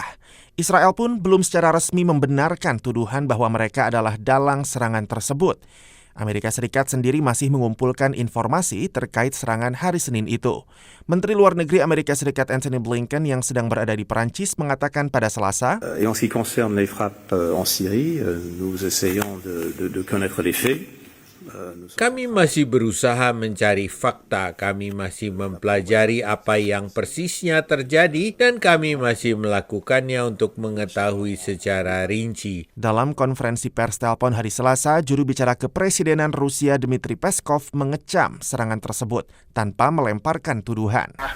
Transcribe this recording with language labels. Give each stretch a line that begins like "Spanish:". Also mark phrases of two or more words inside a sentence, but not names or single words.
Indonesian: Israel pun belum secara resmi membenarkan tuduhan bahwa mereka adalah dalang serangan tersebut. Amerika Serikat sendiri masih mengumpulkan informasi terkait serangan hari Senin itu. Menteri Luar Negeri Amerika Serikat Antony Blinken yang sedang berada di Perancis mengatakan pada Selasa,
French: En ce qui concerne les frappes en Syrie, nous essayons de connaître les faits.
Indonesian: Kami masih berusaha mencari fakta, kami masih mempelajari apa yang persisnya terjadi, dan kami masih melakukannya untuk mengetahui secara rinci. Dalam konferensi pers telepon hari Selasa, juru bicara kepresidenan Rusia Dmitry Peskov mengecam serangan tersebut tanpa melemparkan tuduhan.